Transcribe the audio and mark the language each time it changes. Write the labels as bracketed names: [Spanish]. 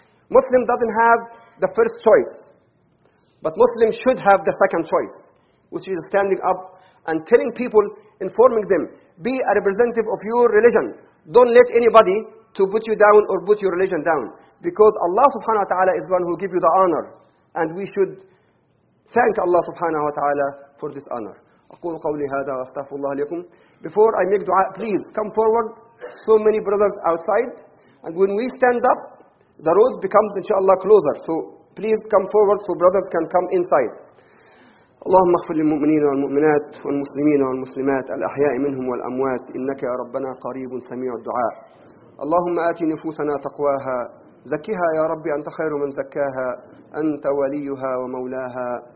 [English] Muslim doesn't have the first choice, but Muslim should have the second choice, which is standing up and telling people, informing them, be a representative of your religion. Don't let anybody to put you down or put your religion down, because Allah subhanahu wa ta'ala is one who gives you the honor, and we should thank Allah subhanahu wa ta'ala for this honor. [Arabic] أقول قولي هذا وأستغفر الله لكم. [English] Before I make dua, please come forward. So many brothers outside. And when we stand up, the road becomes inshallah closer. So please come forward so brothers can come inside. [Arabic] اللهم اغفر للمؤمنين والمؤمنات والمسلمين والمسلمات الأحياء منهم والأموات إنك يا ربنا قريب سميع الدعاء. اللهم آتي نفوسنا تقواها زكها يا ربي أنت خير من زكاها أنت وليها ومولاها.